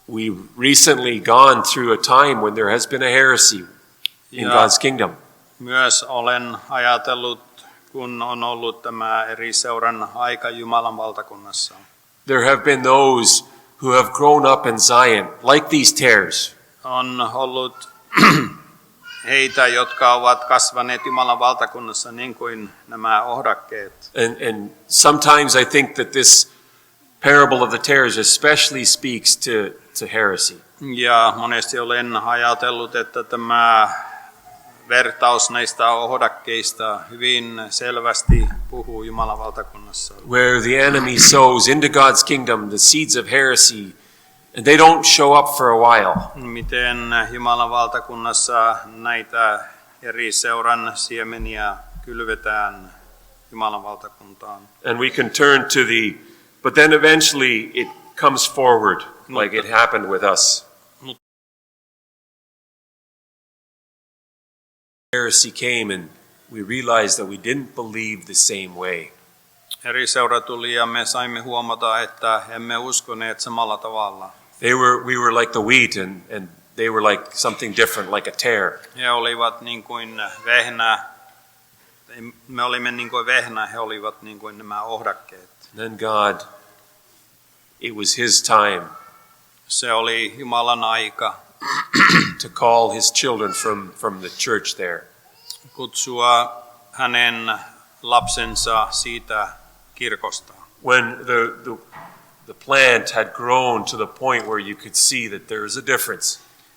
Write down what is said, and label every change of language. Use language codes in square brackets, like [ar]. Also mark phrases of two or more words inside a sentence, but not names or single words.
[en] we've recently gone through a time when there has been a heresy in God's kingdom. [fi] Myös olen ajatellut, kun on ollut tämä eri seuran aika Jumalan valtakunnassa. [en] There have been those who have grown up in Zion, like these tares. [fi] On ollut heitä, jotka ovat kasvaneet Jumalan valtakunnassa niin kuin nämä ohdakkeet. [en] And sometimes I think that this parable of the tares especially speaks to heresy. [fi] Ja monesti olen ajatellut, että tämä vertaus näistä ohdakkeista hyvin selvästi puhuu Jumalan valtakunnassa. [en] Where the enemy sows into God's kingdom the seeds of heresy, and they don't show up for a while. [fi] Miten Jumalan valtakunnassa näitä eri seuran siemeniä kylvetään Jumalan valtakuntaan. [en] And we can turn to but then eventually it comes forward like it happened with us. Heresy came and we realized that we didn't believe the same way. [fi] Eri seura tuli ja me saimme huomata, että emme uskoneet samalla tavalla. [en] We were like the wheat and they were like something different, like a tare. [fi] He olivat niin kuin vehnä. Me olimme niin kuin vehnä, he olivat niin kuin nämä ohdakkeet. [en] Then God, it was his time. [fi] Se oli Jumalan aika. [en] To call his children from the church there. [fi] Kutsua hänen lapsensa siitä kirkosta. [en] When the plant had grown to the point where you could see that there is a difference.